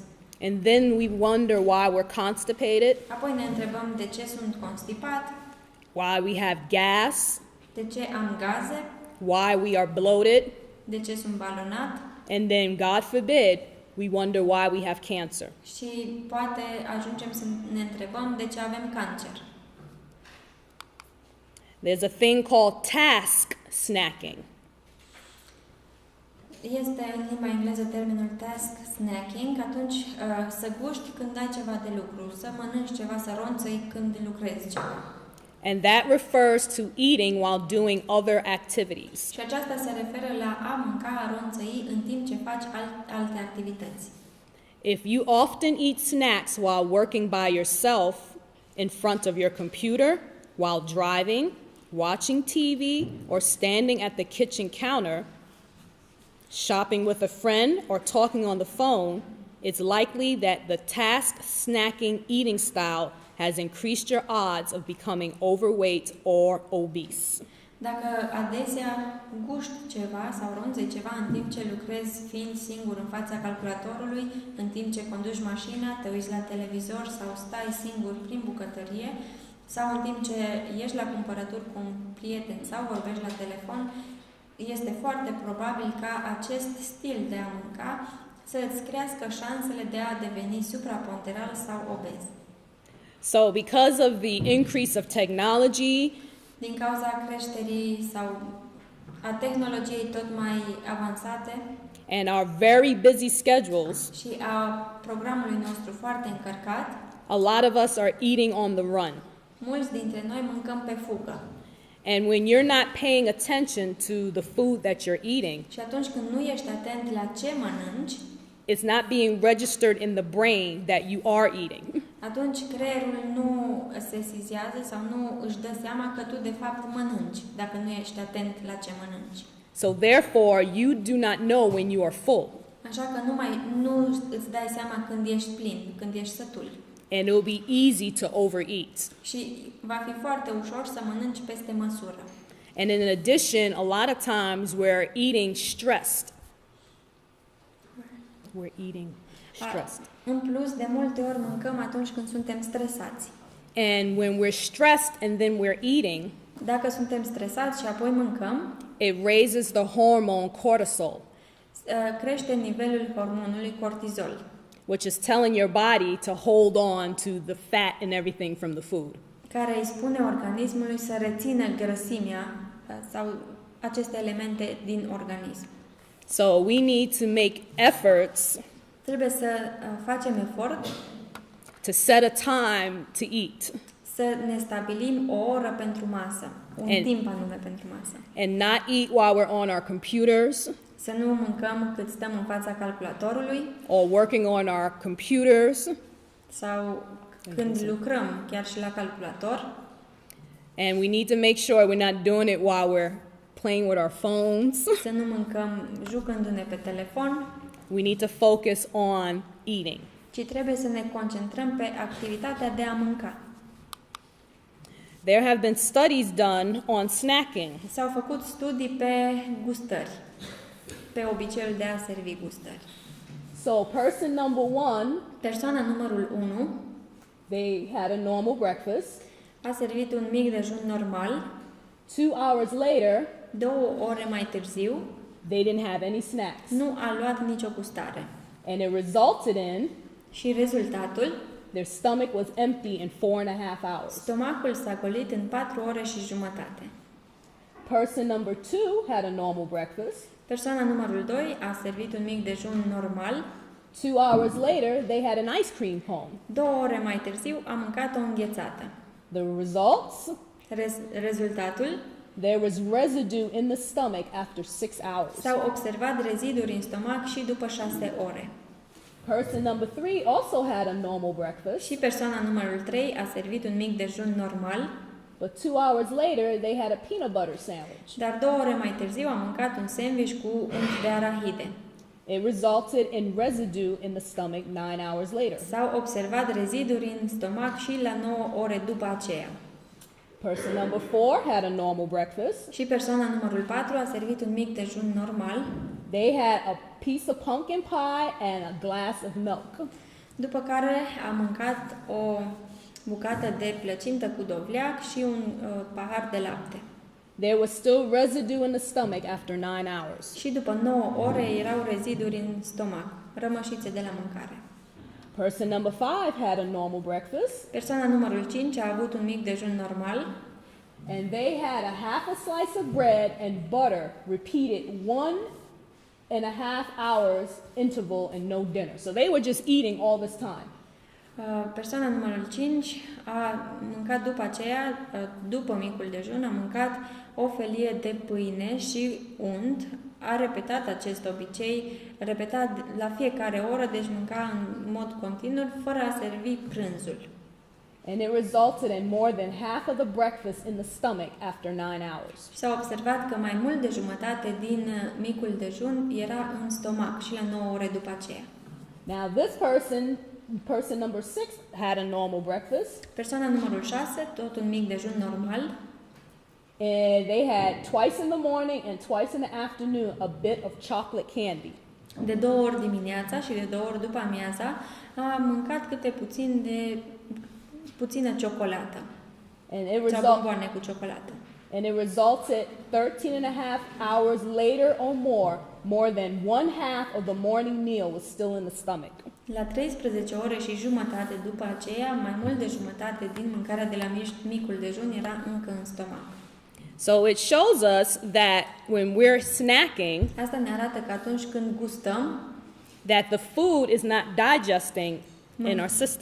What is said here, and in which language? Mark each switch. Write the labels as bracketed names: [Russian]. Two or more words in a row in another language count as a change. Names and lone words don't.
[English] And then we wonder why we're constipated, [Romanian] Apoi ne întrebăm de ce sunt constipat, [English] why we have gas, [Romanian] de ce am gaze, [English] why we are bloated, [Romanian] de ce sunt balonat [English] and then, God forbid, we wonder why we have cancer. [Romanian] și poate ajungem să ne întrebăm de ce avem cancer. [English] There's a thing called task snacking. [Romanian] Este în limba engleză termenul [English] task snacking, [Romanian] atunci să guști când ai ceva de lucru, să mănânci ceva, să ronțăi când lucrezi ceva. [English] And that refers to eating while doing other activities. [Romanian] Și aceasta se referă la a mânca, a ronțăi în timp ce faci alte activități. [English] If you often eat snacks while working by yourself in front of your computer, while driving, watching TV, or standing at the kitchen counter, shopping with a friend, or talking on the phone, it's likely that the task snacking eating style has increased your odds of becoming overweight or obese. [Romanian] Dacă adesea guști ceva sau ronțăi ceva în timp ce lucrezi fiind singur în fața calculatorului, în timp ce conduci mașina, te uiți la televizor sau stai singur prin bucătărie, sau în timp ce ești la cumpărături cu un prieten sau vorbești la telefon, este foarte probabil ca acest stil de a mânca să îți crească șansele de a deveni supraponderal sau obez. [English] So because of the increase of technology, [Romanian] Din cauza creșterii sau a tehnologiei tot mai avansate [English] and our very busy schedules, [Romanian] și a programului nostru foarte încărcat, [English] a lot of us are eating on the run. [Romanian] Mulți dintre noi mâncăm pe fugă. [English] And when you're not paying attention to the food that you're eating, [Romanian] Și atunci când nu ești atent la ce mănânci, [English] it's not being registered in the brain that you are eating. [Romanian] atunci creierul nu se sizează sau nu își dă seama că tu de fapt mănânci, dacă nu ești atent la ce mănânci. [English] So therefore, you do not know when you are full. [Romanian] Așa că nu îți dai seama când ești plin, când ești sătul. [English] And it will be easy to overeat. [Romanian] Și va fi foarte ușor să mănânci peste măsură. [English] And in addition, a lot of times we're eating stressed. We're eating stressed. [Romanian] În plus, de multe ori mâncăm atunci când suntem stresați. [English] And when we're stressed and then we're eating, [Romanian] Dacă suntem stresați și apoi mâncăm, [English] it raises the hormone cortisol, [Romanian] crește nivelul hormonului cortizol, [English] which is telling your body to hold on to the fat and everything from the food. [Romanian] care îi spune organismului să rețină grăsimea sau aceste elemente din organism. [English] So we need to make efforts [Romanian] Trebuie să facem efort [English] to set a time to eat [Romanian] să ne stabilim o oră pentru masă, un [English] And- [Romanian] timp anume pentru masă. [English] and not eat while we're on our computers [Romanian] Să nu mâncăm cât stăm în fața calculatorului [English] or working on our computers. [Romanian] sau când lucrăm chiar și la calculator. [English] And we need to make sure we're not doing it while we're playing with our phones. [Romanian] Să nu mâncăm jucându-ne pe telefon, [English] We need to focus on eating. [Romanian] ci trebuie să ne concentrăm pe activitatea de a mânca. [English] There have been studies done on snacking. [Romanian] S-au făcut studii pe gustări, pe obiceiul de a servi gustări. [English] So person number 1, [Romanian] Persoana numărul 1 [English] they had a normal breakfast. [Romanian] a servit un mic dejun normal, [English] 2 hours later, [Romanian] 2 ore mai târziu [English] they didn't have any snacks. [Romanian] nu a luat nicio gustare. [English] And it resulted in [Romanian] Și rezultatul, [English] their stomach was empty in 4.5 hours. [Romanian] stomacul s-a golit în 4 ore și jumătate. [English] Person number 2 had a normal breakfast. [Romanian] Persoana numărul 2 a servit un mic dejun normal, [English] 2 hours later, they had an ice cream cone. [Romanian] 2 ore mai târziu a mâncat o înghețată. [English] The results, [Romanian] Rezultatul, [English] there was residue in the stomach after 6 hours. [Romanian] s-au observat reziduri în stomac și după 6 ore. [English] Person number 3 also had a normal breakfast, [Romanian] Și persoana numărul 3 a servit un mic dejun normal, [English] but 2 hours later, they had a peanut butter sandwich. [Romanian] dar 2 ore mai târziu a mâncat un sandwich cu unt de arahide. [English] It resulted in residue in the stomach 9 hours later. [Romanian] S-au observat reziduri în stomac și la 9 ore după aceea. [English] Person number 4 had a normal breakfast. [Romanian] Și persoana numărul 4 a servit un mic dejun normal, [English] They had a piece of pumpkin pie and a glass of milk. [Romanian] după care a mâncat o bucată de plăcintă cu dovleac și un pahar de lapte. [English] There was still residue in the stomach after 9 hours. [Romanian] Și după 9 ore erau reziduri în stomac, rămășițe de la mâncare. [English] Person number 5 had a normal breakfast, [Romanian] Persoana numărul 5 a avut un mic dejun normal [English] and they had a half a slice of bread and butter repeated 1.5 hours interval and no dinner. So they were just eating all this time. [Romanian] Persoana numărul 5 a mâncat după aceea, după micul dejun, a mâncat o felie de pâine și unt. A repetat acest obicei, repetat la fiecare oră, deci mânca în mod continuu, fără a servi prânzul. [English] And it resulted in more than half of the breakfast in the stomach after 9 hours. [Romanian] Și s-a observat că mai mult de jumătate din micul dejun era în stomac și la 9 ore după aceea. [English] Now this person number 6 had a normal breakfast, [Romanian] Persoana numărul 6, tot un mic dejun normal, [English] and they had twice in the morning and twice in the afternoon a bit of chocolate candy. [Romanian] de 2 ori dimineața și de 2 ori după amiaza, a mâncat câte puțină ciocolată [English] And [Romanian] sau bomboane cu ciocolată. [English] it resulted 13.5 hours later or more than 1/2 of the morning meal was still in the stomach. [Romanian] La 13 ore și jumătate după aceea, mai mult de jumătate din mâncarea de la micul dejun era încă în stomac. [English] So it shows us that when we're snacking, [Romanian] Asta ne arată că atunci când gustăm, [English] that the food is not digesting in our system.